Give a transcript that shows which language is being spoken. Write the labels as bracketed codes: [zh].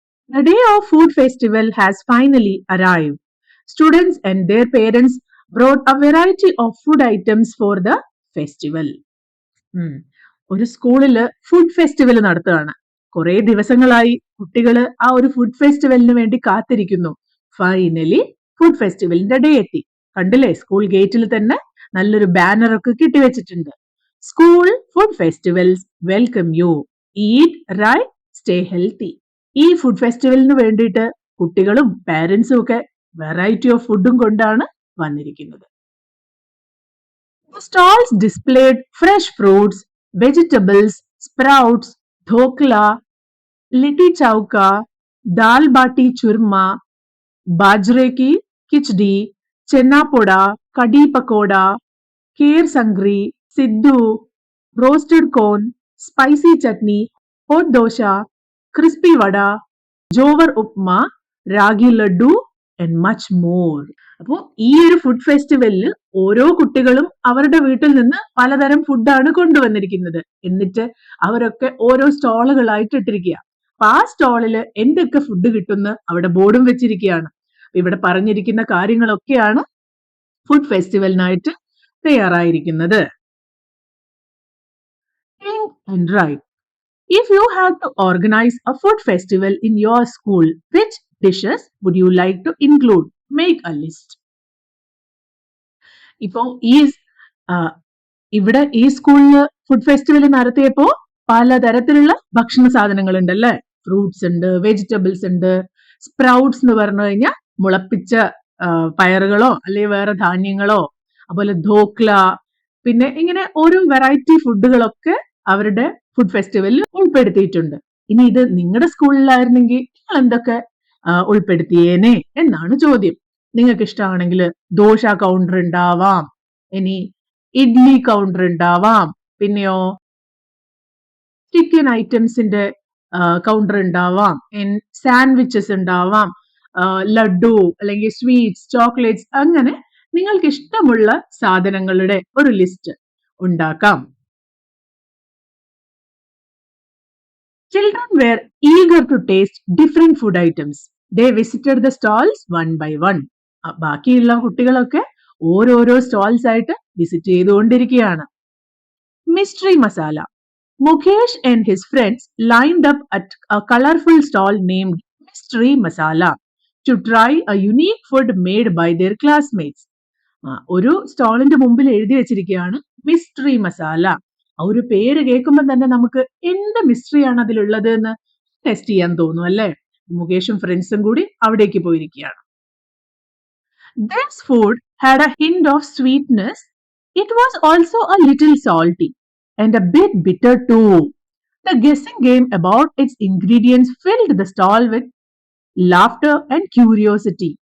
[en] The day of food festival has finally arrived. Students and their parents brought a variety of food items for the festival. [ml] ഒരു സ്കൂളില് food festival നടത്തുകയാണ്. കുറെ ദിവസങ്ങളായി കുട്ടികള് ആ ഒരു ഫുഡ് ഫെസ്റ്റിവലിന് വേണ്ടി കാത്തിരിക്കുന്നു. ഫൈനലി ഫുഡ് ഫെസ്റ്റിവലിന്റെ ഡേ എത്തി. കണ്ടില്ലേ, സ്കൂൾ ഗേറ്റിൽ തന്നെ നല്ലൊരു ബാനർ ഒക്കെ കെട്ടിവെച്ചിട്ടുണ്ട്. [en] School food festivals welcome you, eat right, stay healthy. [ml] ഈ ഫുഡ് ഫെസ്റ്റിവലിന് വേണ്ടിയിട്ട് കുട്ടികളും പാരന്റ്സും ഒക്കെ വെറൈറ്റി ഓഫ് ഫുഡും കൊണ്ടാണ് വന്നിരിക്കുന്നത്. [en] Stalls displayed fresh fruits, vegetables, sprouts, dhokla, litti chokha, dal baati churma, bajre ki khichdi, chana poda, kadhi pakora, ker sangri, siddu, roasted corn, spicy chutney, hot dosa, crispy vada, jowar upma, ragi laddoo and much more. [ml] അപ്പോൾ ഈ ഒരു ഫുഡ് ഫെസ്റ്റിവലിൽ ഓരോ കുട്ടികളും അവരുടെ വീട്ടിൽ നിന്ന് പലതരം ഫുഡാണ് കൊണ്ടുവന്നിരിക്കുന്നത്. എന്നിട്ട് അവരൊക്കെ ഓരോ സ്റ്റോളുകളായിട്ട് ഇട്ടിരിക്കുക. അപ്പൊ ആ സ്റ്റോളില് എന്തൊക്കെ ഫുഡ് കിട്ടുന്ന അവിടെ ബോർഡും വെച്ചിരിക്കുകയാണ്. ഇവിടെ പറഞ്ഞിരിക്കുന്ന കാര്യങ്ങളൊക്കെയാണ് food ഫെസ്റ്റിവലിനായിട്ട് തയ്യാറായിരിക്കുന്നത്. [en] Think and write. If you had to organize a food festival in your school, which dishes would you like to include? Make a list. [ml] ഇപ്പോ ഇവിടെ ഈ സ്കൂളില് ഫുഡ് ഫെസ്റ്റിവൽ നടത്തിയപ്പോ പലതരത്തിലുള്ള ഭക്ഷണ സാധനങ്ങൾ ഉണ്ടല്ലേ. ഫ്രൂട്ട്സ് ഉണ്ട്, വെജിറ്റബിൾസ് ഉണ്ട്, സ്പ്രൗട്ട്സ് എന്ന് പറഞ്ഞു കഴിഞ്ഞാൽ മുളപ്പിച്ച പയറുകളോ അല്ലെങ്കിൽ വേറെ ധാന്യങ്ങളോ, അതുപോലെ ധോക്ല, പിന്നെ ഇങ്ങനെ ഓരോ വെറൈറ്റി ഫുഡുകളൊക്കെ അവരുടെ ഫുഡ് ഫെസ്റ്റിവലിൽ ഉൾപ്പെടുത്തിയിട്ടുണ്ട്. ഇനി ഇത് നിങ്ങളുടെ സ്കൂളിലായിരുന്നെങ്കിൽ നിങ്ങൾ എന്തൊക്കെ ഉൾപ്പെടുത്തിയേനെ എന്നാണ് ചോദ്യം. നിങ്ങൾക്ക് ഇഷ്ടമാണെങ്കിൽ ദോശ കൗണ്ടർ ഉണ്ടാവാം, ഇനി ഇഡ്ലി കൗണ്ടർ ഉണ്ടാവാം, പിന്നെയോ ചിക്കൻ ഐറ്റംസിന്റെ കൗണ്ടർ ഉണ്ടാവാം, സാൻഡ്വിച്ചസ് ഉണ്ടാവാം, ലഡു അല്ലെങ്കിൽ സ്വീറ്റ്സ്, ചോക്ലേറ്റ്സ്, അങ്ങനെ നിങ്ങൾക്ക് ഇഷ്ടമുള്ള സാധനങ്ങളുടെ ഒരു ലിസ്റ്റ് ഉണ്ടാക്കാം. [en] Children were eager to taste different food items. They visited the stalls one by one. [ml] ബാക്കിയുള്ള കുട്ടികളൊക്കെ ഓരോരോ സ്റ്റോൾസ് ആയിട്ട് വിസിറ്റ് ചെയ്തുകൊണ്ടിരിക്കുകയാണ്. [en] Mystery Masala. Mukesh and his friends lined up at a colorful stall named Mystery Masala to try a unique food made by their classmates. [ml] ഒരു സ്റ്റോളിന്റെ മുമ്പിൽ എഴുതി വെച്ചിരിക്കുകയാണ് mystery masala. ആ ഒരു പേര് കേൾക്കുമ്പോൾ തന്നെ നമുക്ക് എന്ത് മിസ്റ്ററിയാണ് അതിലുള്ളത് എന്ന് ടെസ്റ്റ് ചെയ്യാൻ തോന്നും അല്ലേ. മുകേഷും ഫ്രണ്ട്സും കൂടി അവിടേക്ക് പോയിരിക്കുകയാണ്. [en] This food had a hint of sweetness. It was also a little salty and a bit bitter too. The guessing game about its ingredients filled the stall with laughter and curiosity.